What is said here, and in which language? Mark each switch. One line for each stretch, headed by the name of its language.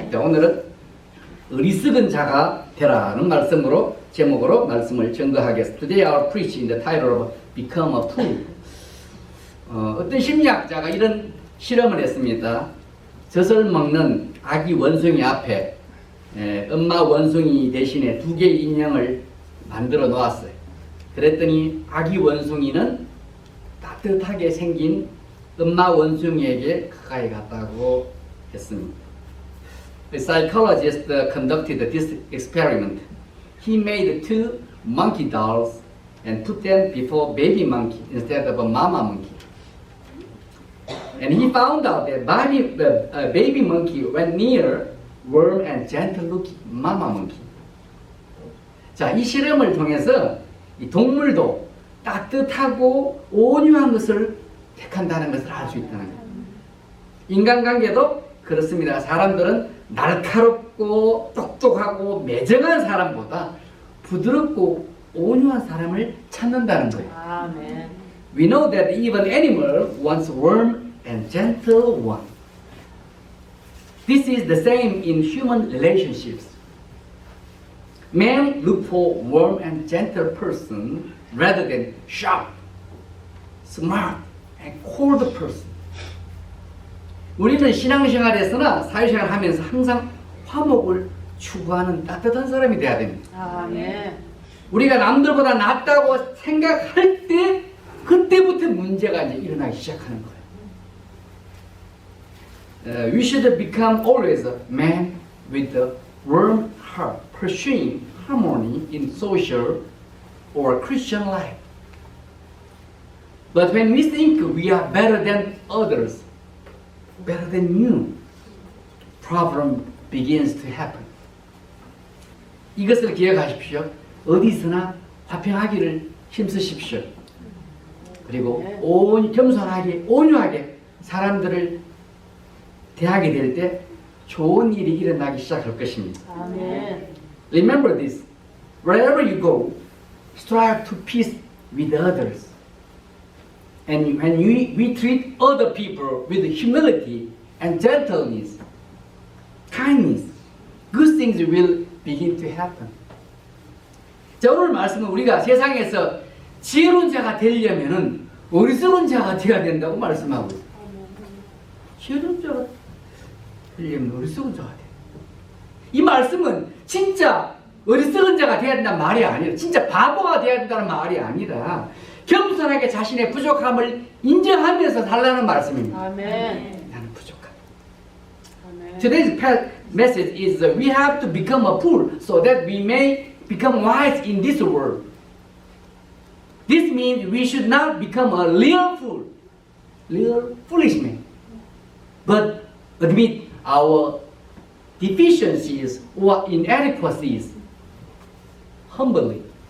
Korean: 때 오늘은 어리석은 자가 되라는 말씀으로 제목으로 말씀을 전거하겠습니다.
English: Today I will preach in the title of Become a Fool.
Korean: 어떤 심리학자가 이런 실험을 했습니다. 젖을 먹는 아기 원숭이 앞에 엄마 원숭이 대신에 두 개의 인형을 만들어 놓았어요. 그랬더니 아기 원숭이는 따뜻하게 생긴 엄마 원숭이에게 가까이 갔다고 했습니다.
English: The psychologist conducted this experiment. He made two monkey dolls and put them before baby monkey instead of a mama monkey. And he found out that baby monkey went near warm and gentle-looking mama monkey.
Korean: 자, 이 실험을 통해서 이 동물도 따뜻하고 온유한 것을 택한다는 것을 알 수 있다는 거예요. 인간관계도 그렇습니다. 사람들은 날카롭고 똑똑하고 매정한 사람보다 부드럽고 온유한 사람을 찾는다는 거예요. 아멘.
English: We know that even animal wants warm and gentle one. This is the same in human relationships. Men look for warm and gentle person rather than sharp, smart, and cold person.
Korean: 우리는 신앙생활에서나 사회생활 하면서 항상 화목을 추구하는 따뜻한 사람이 돼야 됩니다. 아멘. 우리가 남들보다 낫다고 생각할 때 그때부터 문제가 이제 일어나기 시작하는 거예요.
English: We should become always a man with a warm heart, pursuing harmony in social or Christian life. But when we think we are better than others, better than you, problem begins to happen.
Korean: 이것을 기억하십시오. 어디서나 화평하기를 힘쓰십시오. 그리고 겸손하게, 온유하게 사람들을 대하게 될 때 좋은 일이 일어나기 시작할 것입니다. 아멘.
English: Remember this. Wherever you go, strive to peace with others. And when we treat other people with humility and gentleness, kindness, good things will begin to happen.
Korean: 자, 오늘 말씀은 우리가 세상에서 지혜로운 자가 되려면은 어리석은 자가 되어야 된다고 말씀하고 있어요. 지혜로운 자가 되려면 어리석은 자가 돼. 이 말씀은 진짜 어리석은 자가 되어야 된다는 말이 아니라 진짜 바보가 되어야 된다는 말이 아니라 겸손하게 자신의 부족함을 인정하면서 살라는 말씀입니다. 아멘. 나는 부족하다. 아멘.
English: Today's message is we have to become a fool so that we may become wise in this world. This means we should not become a real fool, real foolish man, but admit our deficiencies or inadequacies humbly.